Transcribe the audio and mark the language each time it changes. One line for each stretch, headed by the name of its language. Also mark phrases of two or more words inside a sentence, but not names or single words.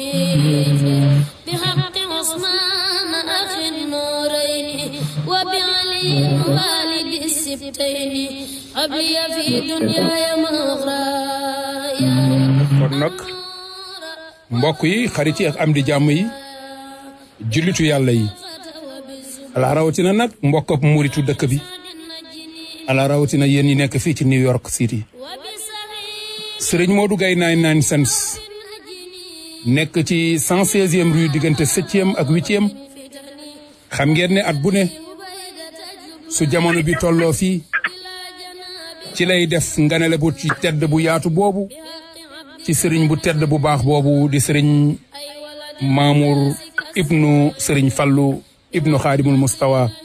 Arabic: بحق عثمان أخي النورين وبعلي والد السبتين قبلي في دنياي مغرايا
Wolof: kon nag mbokk yi xarit yi ak am di jàmm yi jullitu yàlla yi ala rawatina nag mbokk ak muritu dëkk bi ala rawatina yéen ñi nekk fii ci New York City Serigne Modou Gaye 99 cents nekk ci 116e rue diggante 7e ak 8e xam ngeen ne at bu ne su jamono bi tolloo fii ci lay def nganale bu ci tedd bu yaatu boobu ci Serigne bu tedd bu baax boobu di Serigne Mamour ibnu Serigne Fallou ibnu Khadimul Mustawa